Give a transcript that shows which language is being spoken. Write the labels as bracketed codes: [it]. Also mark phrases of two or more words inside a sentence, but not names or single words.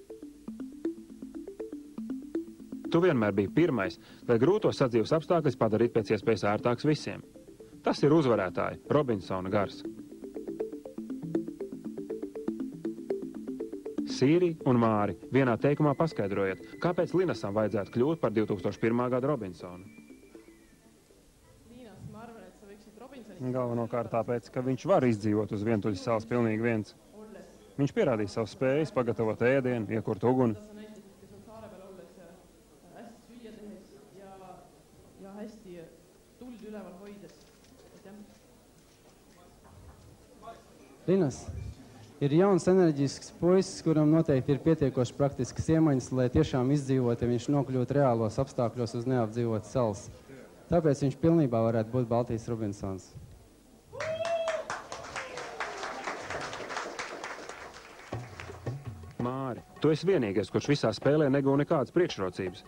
[lv] Tu vienmēr biji pirmais, lai grūtos sadzīves apstākļus padarītu pēc iespējas ērtāks visiem. Tas ir uzvarētāja Robinsona gars. Sīri un Māri, vienā teikumā paskaidrojiet, kāpēc Linasam vajadzētu kļūt par 2001. gada Robinsonu. [et] Linas, ma arvan, et sa võiksid Robinsonist... [lv] Galvenokārt tāpēc, ka viņš var izdzīvot uz vientuļas salas pilnīgi viens. Viņš pierādīja savu spējas, pagatavot ēdienu, iekurt uguni. [et] Sa näitasid, kes on saare peal olles hästi süüa tehes ja hästi tuld üleval hoides. [lv] Linas, ir jauns enerģisks puisis, kuram noteikti ir pietiekoši praktiskas iemaņas, lai tiešām izdzīvot, ja viņš nokļūt reālos apstākļos uz neapdzīvotas salas. Tāpēc viņš pilnībā varētu būt Baltijas Robinsons. Māri, tu esi vienīgais, kurš visā spēlē negū nekādas priekšrocības.